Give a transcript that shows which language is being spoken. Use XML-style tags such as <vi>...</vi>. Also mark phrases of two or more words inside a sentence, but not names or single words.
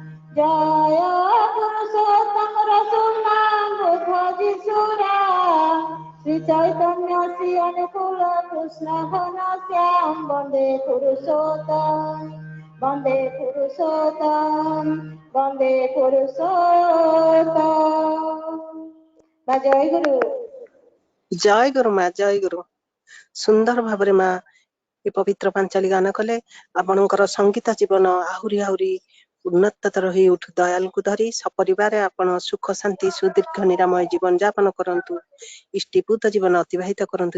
<bn>রসুনাম বুধ যিশুরা শ্রী চৈতন্য শ্রী অনুকূল কৃষ্ণ ঘন শ্যাম বন্দে পুরুষোত্তম বন্দে পুরুষোত্তম বন্দে পুরুষোত্তম। বা জয় গুরু।</bn> <or>ଜୟ ଗୁରୁ ମା, ଜୟ ଗୁରୁ। ସୁନ୍ଦର ଭାବରେ ମା ଏ ପବିତ୍ର ପାଞ୍ଚାଳି ଗାନ କଲେ। ଆପଣଙ୍କର ସଙ୍ଗୀତ ଜୀବନ ଆହୁରି ଆହୁରି ଉନ୍ନତତର ହୋଇ ଉଠୁ। ଦୟାଲଙ୍କୁ ଧରି ସପରିବାରେ ଆପଣ ସୁଖ ଶାନ୍ତି ସୁଦୀର୍ଘ ନିରାମୟ ଜୀବନ ଯାପନ କରନ୍ତୁ, ଇଷ୍ଟିପୂତ ଜୀବନ ଅତିବାହିତ କରନ୍ତୁ।</or>